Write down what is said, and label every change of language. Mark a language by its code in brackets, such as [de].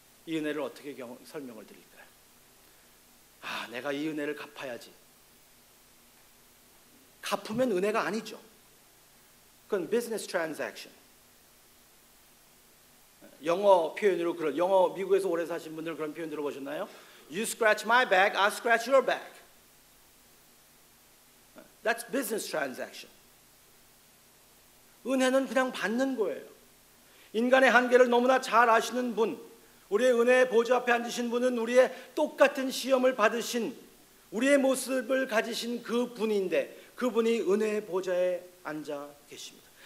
[ko] 이 은혜를 어떻게 설명을 드릴까요? 내가 이 은혜를 갚아야지. 갚으면 은혜가 아니죠. 그건 [en] business transaction. [ko] 영어 표현으로 미국에서 오래 사신 분들 그런 표현 들어보셨나요? [en] You scratch my back, I scratch your back. That's business transaction. [ko] 은혜는 그냥 받는 거예요. 인간의 한계를 너무나 잘 아시는 분, 우리의 은혜의 보좌 앞에 앉으신 분은 우리의 똑같은 시험을 받으신 우리의 모습을 가지신 그 분인데 그분이 은혜의 보좌에 앉아 계십니다.